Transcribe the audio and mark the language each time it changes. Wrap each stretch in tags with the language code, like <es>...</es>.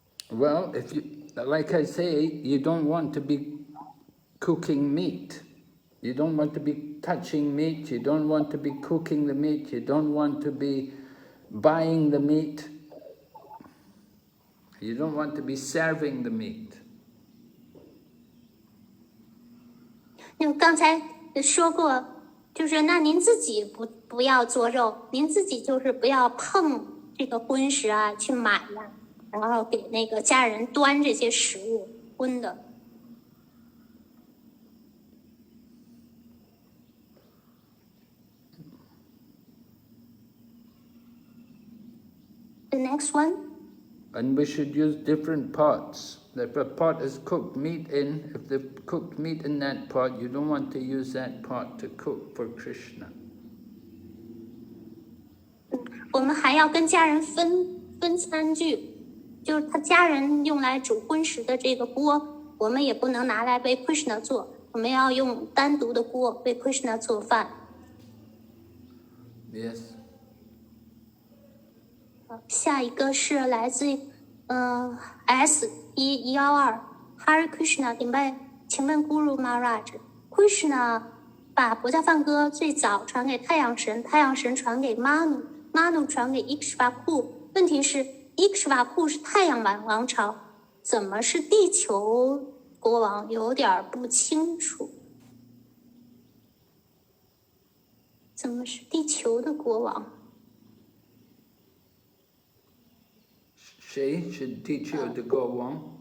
<en>Well, if you, like I say, you don't want to be cooking meat. You don't want to be touching meat. You don't want to be cooking the meat. You don't want to be buying the meat. You don't want to be serving the meat.</en> <zh>那刚才说过，就是那您自己不要做肉，您自己就是不要碰这个荤食啊，去买呀，然后给那个家人端这些食物荤的。</zh> <en>The next one. And we should use different pots. If a pot is cooked meat in, if they've cooked meat in that pot, you don't want to use that pot to cook for Krishna.</en> <zh>我们还要跟家人分餐具，就是他家人用来煮荤食的这个锅，我们也不能拿来为 Krishna 做，我们要用单独的锅为 Krishna 做饭。</zh> <en>Yes.</en> <zh>下一个是来自S1112 Hare Krishna 顶拜，请问 Guru Maharaj Krishna 把博伽梵歌最早传给太阳神，太阳神传给 Manu 传给 Ikshvaku。问题是 Ikshvaku 是太阳王朝，怎么是地球国王有点不清楚，怎么是地球的国王？</zh> <en>She should teach you to go on.</en>